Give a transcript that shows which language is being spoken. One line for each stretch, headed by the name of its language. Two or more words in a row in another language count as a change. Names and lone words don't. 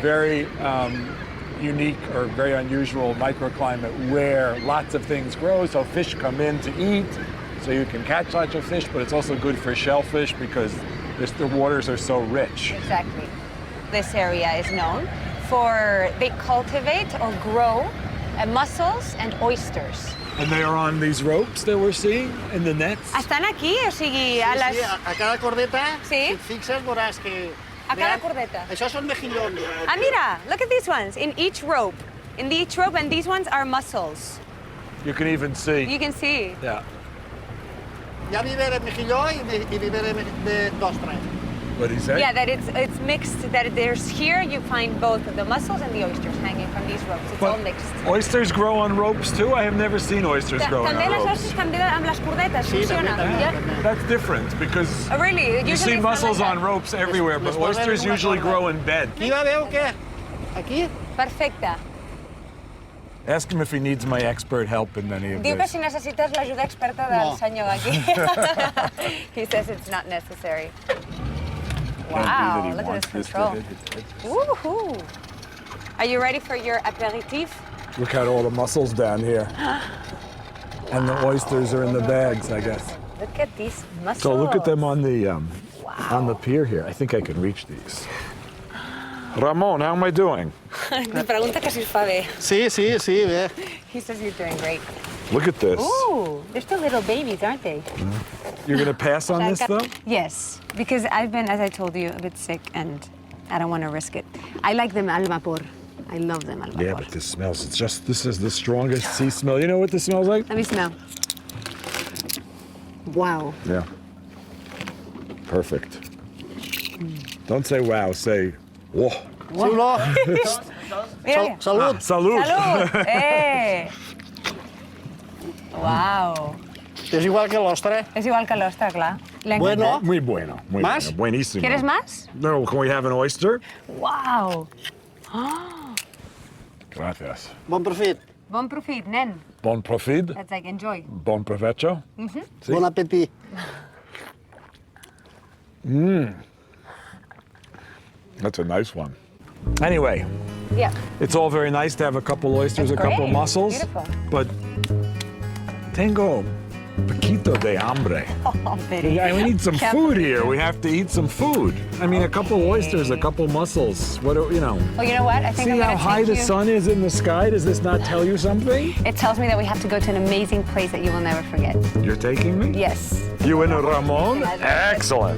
English: very unique or very unusual microclimate where lots of things grow, so fish come in to eat, so you can catch lots of fish, but it's also good for shellfish because the waters are so rich. Exactly. This area is known for, they cultivate or grow mussels and oysters. And they are on these ropes that we're seeing in the nets.
Catalan: Estan aquí, o sigui, a les... Sí, a cada cordeta, Sí. si et fixes, veuràs que... A cada cordeta. Això són mejillons. Ah, mira,
English: look at these ones. In each rope, and these ones are mussels. You can even see. You can see. Yeah.
Catalan: Hi ha viver de mejilló i viver d'ostra.
English: What did he say? Yeah, that it's mixed, that there's here you find both the mussels and the oysters hanging from these ropes. It's all But mixed. oysters grow on ropes too? I have never seen oysters growing
Catalan: També
English: on
Catalan: les
English: ropes.
Catalan: ostres també amb les cordetes, funciona.
English: Yeah. That's different because Oh, really? you see Usually mussels it's not on like ropes everywhere, but
Catalan: Les posen
English: oysters
Catalan: en una
English: usually
Catalan: corda.
English: grow in bed.
Catalan: Aquí va veu què? Aquí?
English: that. Perfecte. Ask him if he needs my expert help in any of
Catalan: Diu que
English: this.
Catalan: si necessites l'ajuda experta del No. senyor aquí.
English: He says it's not necessary. Can't Wow, believe that he look at wants this this to control. hit his head. Woohoo! Are you ready for your aperitif? Look at all the mussels down here. And the oysters are in the bags, I guess. Look at these mussels. So look at them on the pier here. I think I can reach these. Ramon, how am I doing?
Catalan: Me pregunta que si es fa bé. Sí, sí, sí, bé.
English: He says you're doing great. Look at this. Ooh, they're still little babies, aren't they? You're gonna pass on this though? Yes, because I've been, as I told you, a bit sick and I don't want to risk it. I like them
Spanish: al vapor.
English: I love them
Spanish: al vapor.
English: Yeah, but this smells, this is the strongest sea smell. You know what this smells like? Let me smell. Wow. Yeah. Perfect. Don't say wow, say whoa.
Catalan: Xiuló. Mira. Salut.
Spanish: Salud. Salud.
English: Eh. Wow.
Catalan: És igual que l'ostra. Es igual que l'ostra, clar.
Spanish: Le Bueno. encanta. Muy bueno. Muy ¿Más? bueno. Buenísimo. ¿Quieres más?
English: No, can we have an oyster? Wow.
Spanish: Gracias.
Catalan: Bon profit. Bon profit, nen. Bon profit.
English: That's like enjoy.
Spanish: Bon provecho. Sí.
French: Bon appétit.
English: That's a nice one. Anyway, Yeah. it's all very nice to have a couple oysters, That's a couple great. mussels. Beautiful.
Spanish: But tengo Poquito de hambre.
English: Oh, Betty. We need some food here. We have to eat some food. I mean, a couple oysters, a couple mussels. What do you know? Well, you know what? I think See I'm how gonna high take the you. sun is in the sky? Does this not tell you something? It tells me that we have to go to an amazing place that you will never forget. You're taking me? Yes. You and Ramon? Excellent.